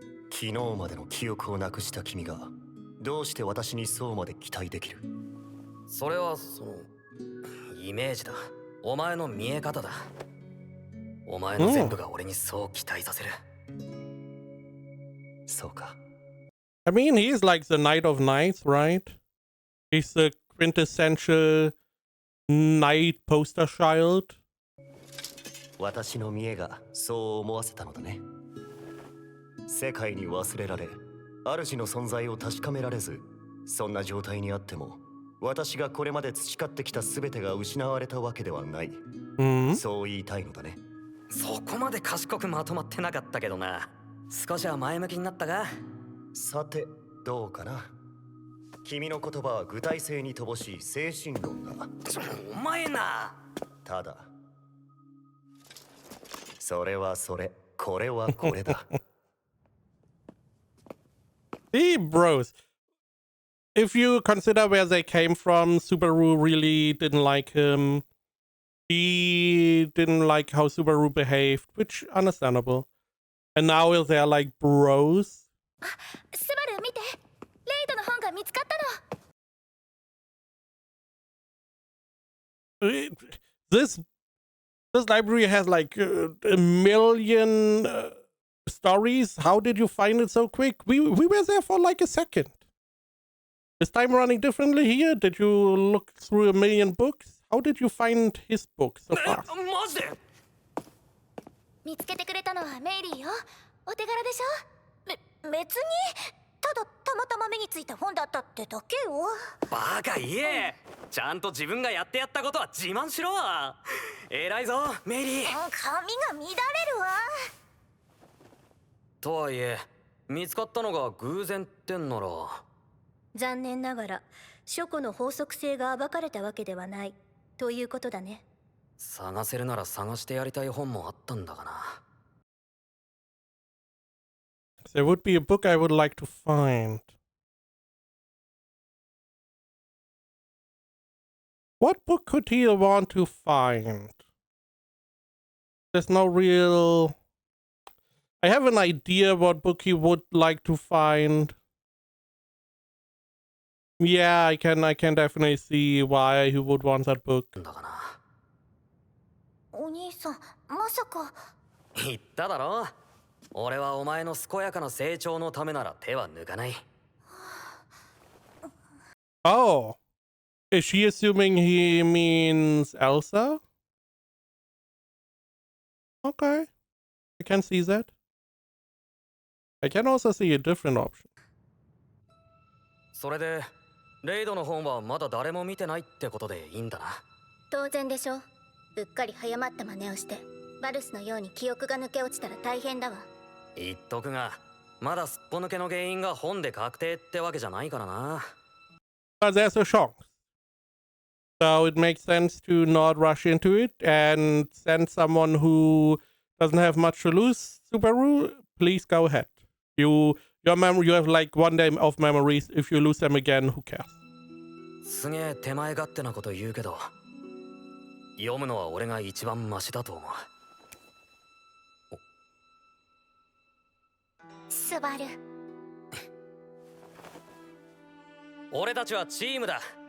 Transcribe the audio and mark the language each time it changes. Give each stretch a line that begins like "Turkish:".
Japanese: 昨日までの記憶をなくした君がどうして私にそうまで期待できる？それはそのイメージだ。お前の見え方だ。お前の全部が俺にそう期待させる。そうか。
English: I mean, he's like the Knight of Knights, right? He's the quintessential knight poster child.
Japanese: 私の見えがそう思わせたのだね。世界に忘れられ、主の存在を確かめられず、そんな状態にあっても、私がこれまで培ってきた全てが失われたわけではない。そう言いたいのだね。そこまで賢くまとまってなかったけどな。少しは前向きになったが。さて、どうかな。君の言葉は具体性に乏しい精神論だ。お前な。ただ、それはそれ、これはこれだ。
English: Hey, bros. If you consider where they came from, Subaru really didn't like him. He didn't like how Subaru behaved, which understandable. And now they're like bros.
Japanese: スバル見て、レイドの本が見つかったの。
English: This library has like a million stories. How did you find it so quick? We were there for like a second. Is time running differently here? Did you look through a million books? How did you find his book so fast?
Japanese: マジで？見つけてくれたのはメイリーよ。お手柄でしょ。別にただたまたま目についた本だったってだけよ。バカ言え。ちゃんと自分がやってやったことは自慢しろ。偉いぞメイリー。髪が乱れるわ。とはいえ見つかったのが偶然ってんなら。残念ながら書庫の法則性が暴かれたわけではないということだね。探せるなら探してやりたい本もあったんだがな。
English: There would be a book I would like to find. What book could he want to find? There's no real... I have an idea what book he would like to find. Yeah, I can definitely see why he would want that book.
Japanese: だがな。お兄さん、まさか。言っただろ。俺はお前の健やかな成長のためなら手は抜かない。
English: Oh, is she assuming he means Elsa? Okay, I can see that. I can also see a different option.
Japanese: それでレイドの本はまだ誰も見てないってことでいいんだな。当然でしょ。うっかり早まった真似をしてバルスのように記憶が抜け落ちたら大変だわ。言っとくがまだすっぽ抜けの原因が本で確定ってわけじゃないからな。
English: But there's a chance. So it makes sense to not rush into it and send someone who doesn't have much to lose. Subaru, please go ahead. You have like 1 day of memories. If you lose them again, who cares?
Japanese: すげえ手前勝手なこと言うけど読むのは俺が一番マシだと思う。スバル。俺たちはチームだ。